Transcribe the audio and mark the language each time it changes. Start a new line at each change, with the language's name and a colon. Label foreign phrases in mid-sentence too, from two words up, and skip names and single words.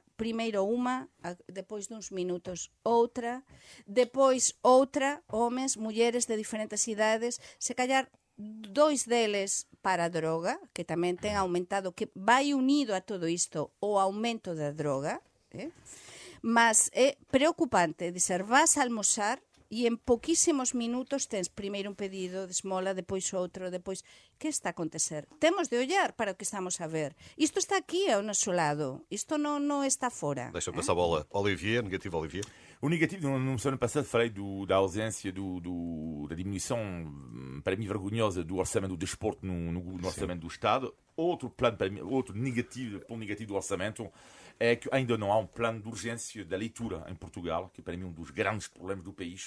Galician: Primeiro unha, depois duns minutos outra, depois outra, homens, mulleres de diferentes idades, se callar dois deles para a droga, que tamén ten aumentado, que vai unido a todo isto o aumento da droga, mas é preocupante, dizer, vas a almorzar e en poquísimos minutos tens primeiro un pedido de esmola, depois outro, depois... Que está a acontecer? Temos de ollar para o que estamos a ver. Isto está aquí ao noso lado, isto non está fora.
Portuguese: Deixa eu passar a bola. Olivier, negativo, Olivier. O negativo, no semana passada falei da ausência, da diminuição, para mim, vergonhosa do orçamento do desporto no orçamento do Estado. Outro negativo, ponto negativo do orçamento é que ainda não há um plano de urgência da leitura em Portugal, que para mim é um dos grandes problemas do país.